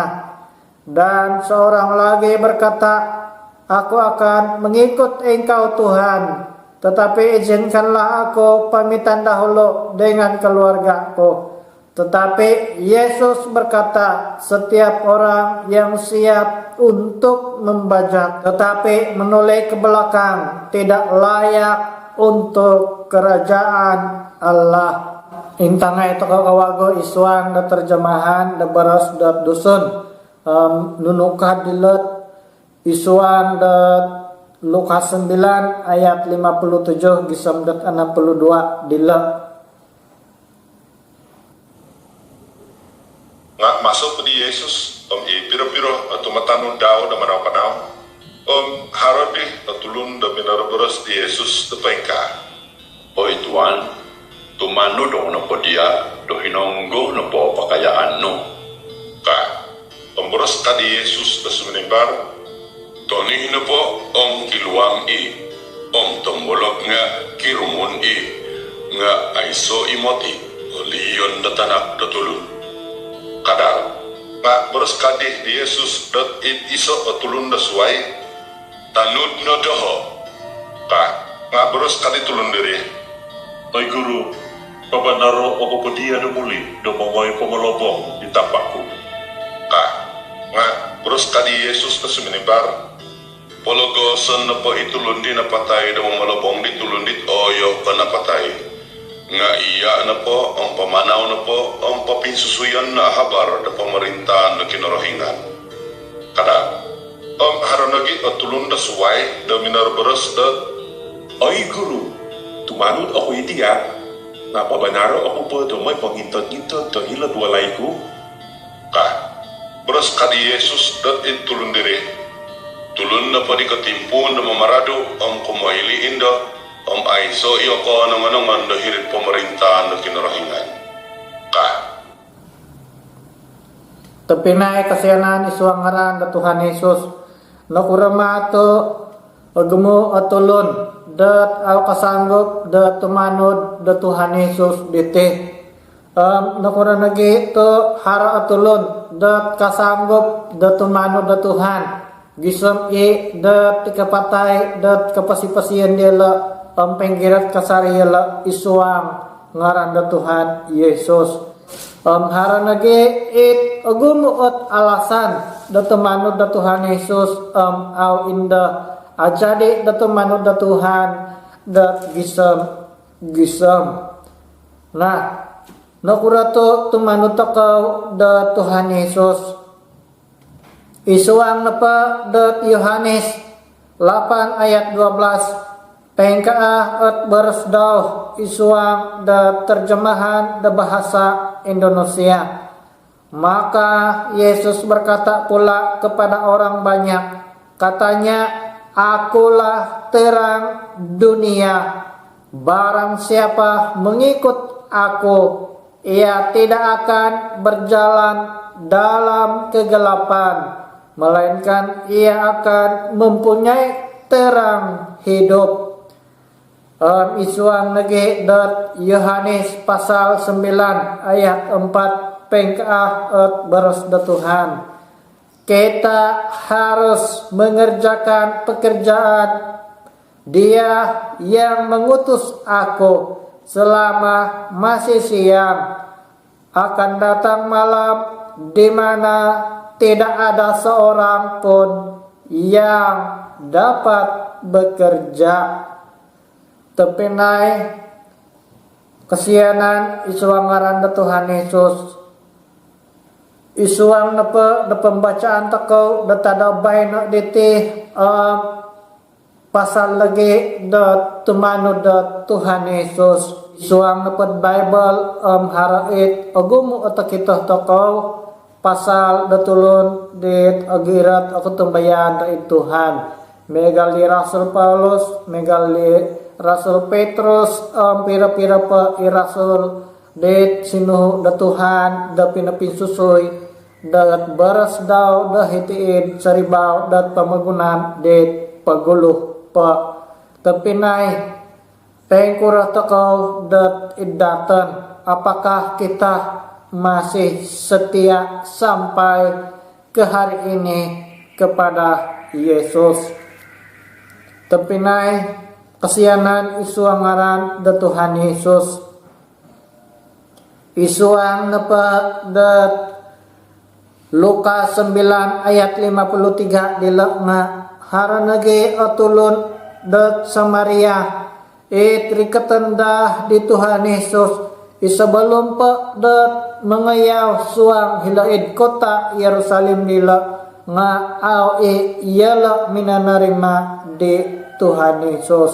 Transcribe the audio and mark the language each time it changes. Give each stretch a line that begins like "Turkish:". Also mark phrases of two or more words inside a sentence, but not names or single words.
Indonesian: Dan seorang lagi berkata, "Aku akan mengikut engkau Tuhan, tetapi izinkanlah aku pamitan dahulu dengan keluargaku." Tetapi Yesus berkata, "Setiap orang yang siap untuk membajak tetapi menoleh ke belakang tidak layak untuk kerajaan Allah."
Central Dusun: Intangay ito kawago isuang na terjemahan da baras da dusun nunukad dilet isuang da Lukas 9 ayat 57 gisamdat 62 dilet nga masuk di Yesus piro-piro tumatanong daw da manaw-panaw harapi natulun da minarabaras di Yesus da pengka Oi Tuhan, tu tumano dong na po dia do hinonggo na po pakayaan no. Ka, pamboros ka di Yesus da suminimbar, toni na po om kiluang om tombulog nga kirumun nga aiso imoti o liyon da tanak da tulun. Kadal, nga boros ka di Yesus dat iso o tulun da suway, tanud no doho. Ka, nga boros ka di tulun diri. Ay guru, pabanaro ako po diya na muli do mongoy pumalobong di tapakku. Ka, nga boros ka di Yesus da suminimbar, pologosan na po itulun di napatay da malobong di tulun dit oyo ka napatay. Nga iya na po, ang pamanaw na po, ang papinsusuyan na habar da pamerintahan na kinorohingan. Kada, haranagi at tulun da suway da minarbaras da. Ay guru, tumanod ako itiya, nga pabanaro ako po do may pangintod-intod do hilad walay ko. Ka, beras ka di Yesus dat itulun diri. Tulun na po di katimpo na mamarado ang kumailiin da, ang aiso iyo ko naman da hirit pemerintahan na kinarahingan. Ka. Tapinay kasiyanan isuang ngaran da Tuhan Yesus nakurama ato agmo atulon dat aw kasanggup da tumanod da Tuhan Yesus dite. Nakuranagi to hara atulon dat kasanggup da tumanod da Tuhan. Gisam dat tikapatay dat kapasipasiyan nila ang penggirat kasariyala isuang ngaran da Tuhan Yesus. Haranagi agumuot alasan da tumanod da Tuhan Yesus aw inda ajadi da tumanod da Tuhan dat gisam. Nah, nakurato tumanod takaw da Tuhan Yesus. Isuang napa dat Yohanes 8 ayat 12 pengkaa at bersdaw isuang da terjemahan da bahasa Indonesia.
Indonesian: Maka Yesus berkata pula kepada orang banyak, katanya, akulah terang dunia. Barang siapa mengikut aku, ia tidak akan berjalan dalam kegelapan, melainkan ia akan mempunyai terang hidup.
Central Dusun: Isuang nage dat Yohanes pasal 9 ayat 4 pengkaah at beres da Tuhan.
Indonesian: Kita harus mengerjakan pekerjaan Dia yang mengutus aku selama masih siang. Akan datang malam di mana tidak ada seorang pun yang dapat bekerja.
Central Dusun: Tepinay kesianan isuang ngaran da Tuhan Yesus. Isuang napa da pembacaan takau da tadabay na diti pasal lagi da tumanod da Tuhan Yesus. Isuang napa Bible harait agumo ata kita takau pasal da tulon dit agirat ako tumbayan da Tuhan. Megali Rasul Paulus, megali Rasul Petrus, pira-pira pa irasul det sinuh da Tuhan da pinapinsusoy dat baras daw da hitiid saribaw dat pamagunan det paguluh pa tapinay tengkura takaw dat idatan.
Indonesian: Apakah kita masih setia sampai ke hari ini kepada Yesus?
Central Dusun: Tapinay kasianan isuang ngaran da Tuhan Yesus. Isuang napa dat Lukas 9 ayat 53 dilakna haranagi atulon dat Samaria trikatendah di Tuhan Yesus isabelum pa dat mengayaw suang hilaid kota Yerusalem nila nga aw iyala minanarima di Tuhan Yesus.